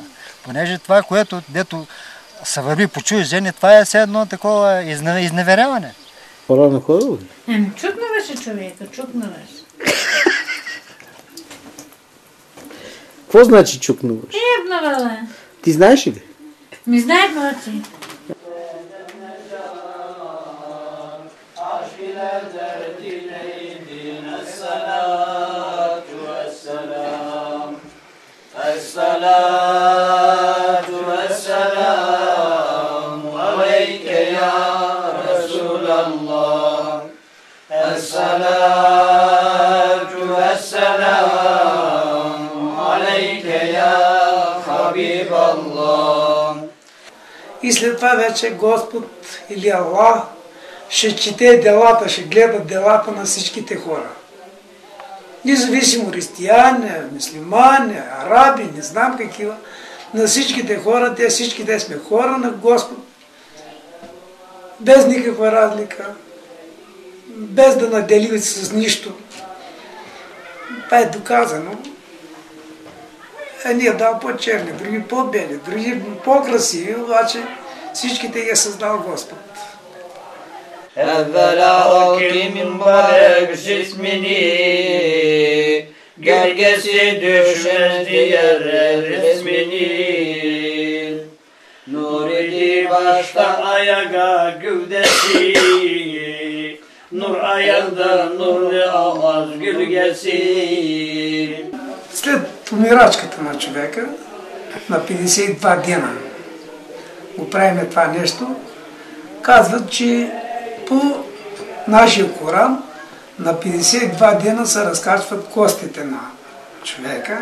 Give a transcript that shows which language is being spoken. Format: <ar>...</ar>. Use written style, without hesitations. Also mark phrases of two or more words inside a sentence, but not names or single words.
<bg>Понеже това, което дето се върви по чужди жени, това е все едно такова изневеряване. Пора на кой? Чукнаваше човека, чукнаваше. Какво значи чукнаваш? Ебнавала. Ти знаеш ли? Ми знае брати.</bg> <ar>الصلاة والسلام عليك يا رسول الله الصلاة والسلام عليك يا حبيب الله.</ar> <bg>И след това вече Господ или Аллах ще чете делата, ще гледа делата на всичките хора. Независимо християни, мюсюлмани, араби, не знам какива, на всичките хора, всичките сме хора на Господ, без никаква разлика, без да наделим с нищо. Това е доказано. Едни е дал по-черни, други по-бели, други по-красиви, обаче всичките ги е създал Господ.</bg> <tr>Evvelaki mübarek cismini gölgesi düşmez diğer resmini Nur idi başta ayağa gövdesi Nur ayakta nurlu ağız gölgesi.</tr> <bg>След умирачката на човека, на 52 дена го правиме това нещо, казват, че по нашия Коран на 52 дена се разкачват костите на човека.</bg>